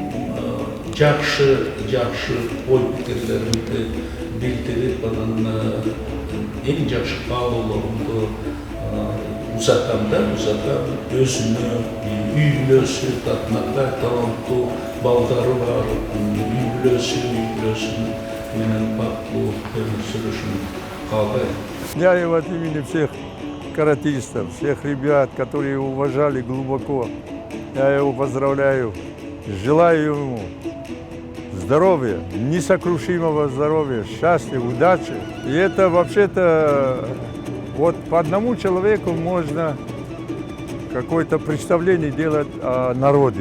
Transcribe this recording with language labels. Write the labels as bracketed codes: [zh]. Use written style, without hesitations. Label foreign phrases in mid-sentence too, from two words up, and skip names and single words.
[ky] жакшы ой пикирлеримди билдирип, анан эң жакшы баалоолорумду узатан өзүнү, үй бүлөсү, татынактай таланттуу балдары бар, үй бүлөсү менен бактылуу өмүр сүрүшүн каалайм. [ru] Я и от имени всех каратистов, всех ребят, которые его уважали глубоко, я его поздравляю, желаю ему здоровья, несокрушимого здоровья, счастья, удачи. И это вообще-то вот по одному человеку можно какое-то представление делать о народе.